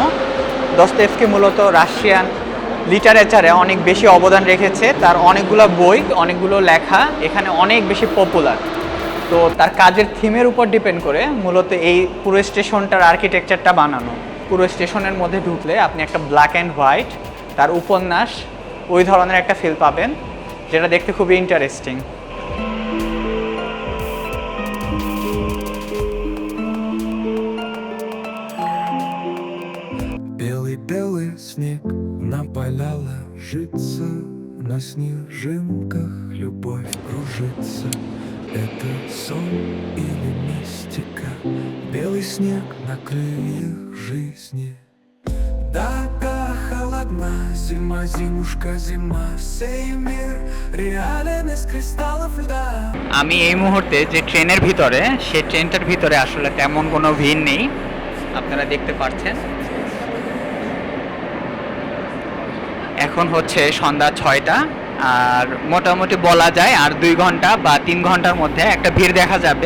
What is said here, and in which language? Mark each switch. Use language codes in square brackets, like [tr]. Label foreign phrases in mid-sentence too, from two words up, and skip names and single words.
[bn] দস্তয়েভস্কি মূলত [en] Russian literature [bn] অনেক বেশি অবদান রেখেছে, তার অনেকগুলো বই, অনেকগুলো লেখা এখানে অনেক বেশি পপুলার। তো তার কাজের থিমের উপর ডিপেন্ড করে মূলত এই পুরো [en] station architecture [bn] বানানো। পুরো স্টেশনের মধ্যে ঢুকলে আপনি একটা [en] black and white [bn] তার উপন্যাস ওই ধরনের একটা ফিল পাবেন, যেটা দেখতে খুবই ইন্টারেস্টিং। [ru] Белый-белый снег на поля ложится, на снежинках любовь кружится. Это сон или мистика? Белый снег на крыльях жизни. Дага холодна, зима, зимушка, зима. Сей мир реален из кристаллов льда. [bn] আমি এই মুহূর্তে যে ট্রেনের ভিতরে, সেই ট্রেনটার ভিতরে আসলে তেমন কোনো ভিড় নেই, আপনারা দেখতে পাচ্ছেন। এখন হচ্ছে সন্ধ্যা 6টা, আর মোটামুটি বলা যায় আর 2 ঘন্টা বা 3 ঘন্টার মধ্যে একটা ভিড় দেখা যাবে।